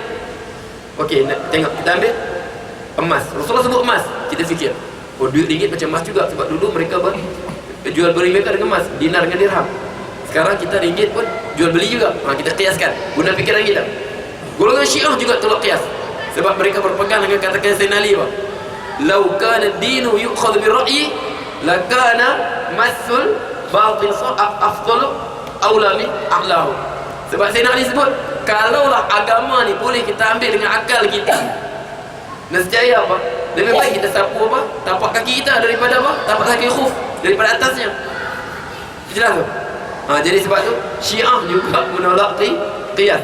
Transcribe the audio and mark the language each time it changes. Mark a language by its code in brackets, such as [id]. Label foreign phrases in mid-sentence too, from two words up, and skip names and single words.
[ms] Okey, tengok kita ambil emas. Rasulullah sebut emas. Kita fikir, oh duit ringgit macam emas juga. Sebab dulu mereka jual beli mereka dengan emas, dinar dengan dirham. Sekarang kita ringgit pun jual beli juga. Kita qiyaskan guna fikiran kita. Golongan Syiah juga tolak qiyas. Sebab mereka berpegang dengan kata-kata Sayyidina Ali, [ar] "لو كان الدين يؤخذ بالرأي لكان ماسل باطل أفضل أولى من أعلاه." [ms] Sebab Sayyidina Ali sebut, kalaulah agama ni boleh kita ambil dengan akal kita, nescaya apa? Lebih baik kita sapu apa? Tapak kaki kita daripada apa? Tapak kaki khuf daripada atasnya. Jelas tu? Jadi sebab tu Syiah juga menolak qiyas.